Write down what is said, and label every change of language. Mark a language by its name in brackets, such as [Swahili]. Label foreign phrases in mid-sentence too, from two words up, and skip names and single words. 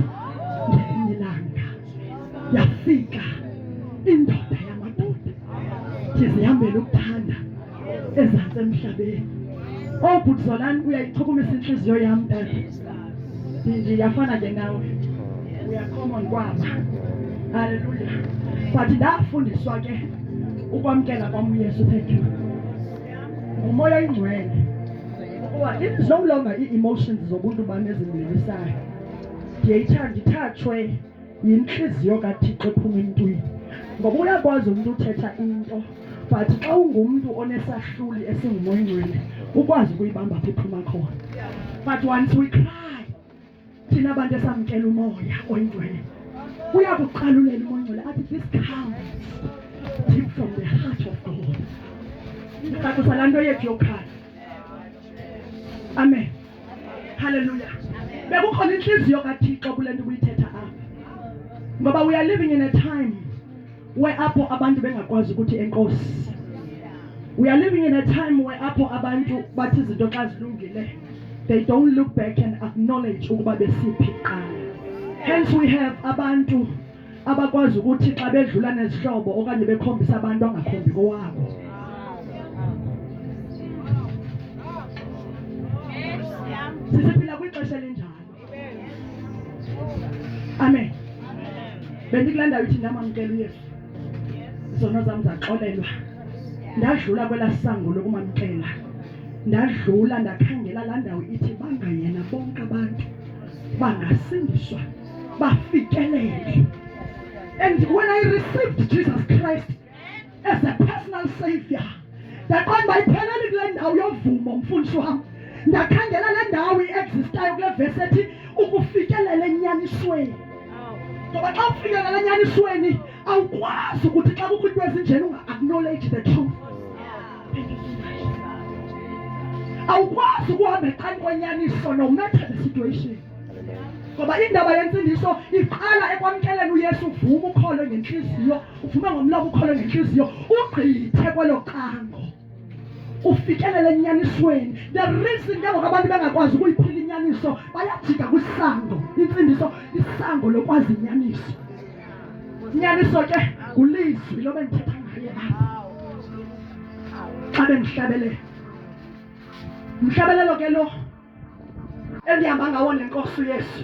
[Xhosa] Ngelinye ilanga yafika indoda yamadoda ndizihambele ukuthanda ezantsi emhlabeni. Oh bhuti Zolani uyayichukumisa inhliziyo yam dada. Ndiyafana ke nawe uyakhomon kwaba. Hallelujah. But ndafundiswa ke ukwamkela kwam uYesu. [English] Thank you. [Xhosa] Umoya oyingcwele ukuba [English] it is no longer [Xhosa] i-emotions zobuntu bam ezindilisayo. Ndithathwe yinhliziyo kaThixo ephuma emntwini. Ngoba uyakwazi umuntu uthetha into but xa ungumntu onesahluli esingumoya oyingcwele ukwazi ukuyibamba apho iphuma khona. [English] But once we cry [Xhosa] thina abantu esamkela umoya oyingcwele uyakuqalulela umoya oyingcwele athi [English] this comes deep from the heart of God. [Xhosa] Ndicacisa laa nto yethu yokhala. Amen. Hallelujah. Bekukhona inhliziyo kaThixo kule nto uyithetha apha. [English] Ngoba we are living in a time where [Xhosa] apho abantu bengakwazi ukuthi enkosi. [English] We are living in a time where [Xhosa] apho abantu bathi izinto xa zilungile [English] they don't look back and acknowledge [Xhosa] ukuba besiphi kuqala. [English] Hence we have [Xhosa] abantu abakwazi ukuthi xa bedlula nezihlobo okanye bekhombisa abantu angakhombi kowabo. Siphila kwixesha elinjalo. Amen. Bendikulaa ndawo ithi ndamamkela uYesu. Izono zam zaxolelwa. Ndadlula kwelaa sango lokumamkela. Ndadlula ndakhangela laa ndawo ithi bangayena bonke abantu bangasindiswa bafikelele. [English] And when I received Jesus Christ as a personal savior, [Xhosa] ndaqonda uba iphelele kule ndawo yovumo mfundisi wam. Ndakhangela le ndawo i-existayo kule verse ethi ukufikelela enyanisweni. Ngoba xa ufikelela enyanisweni awukwazi ukuthi xa kukho into ezinjena unga-acknowledge [English] the truth. [Xhosa] Awukwazi ukuhamba eqani kwenyaniso [English] no matter the situation. [Xhosa] Ngoba indaba yensindiso iqala ekwamkeleni uYesu, uvuma ukholo ngenhliziyo, uvume ngomlomo ukholo ngenhliziyo, ugqithe kwelo qango. Ufikelele enyanisweni. [English] The reason [Xhosa] njengoba abantu bengakwazi ukuyiphila inyaniso bayajika kwisango. Insindiso isango lokwazi inyaniso. Inyaniso ke ulizwi lo bendithetha ngaye apha. Xa bendihlabele. Mhlabelelo ke lo endihamba ngawo nenkosi uYesu.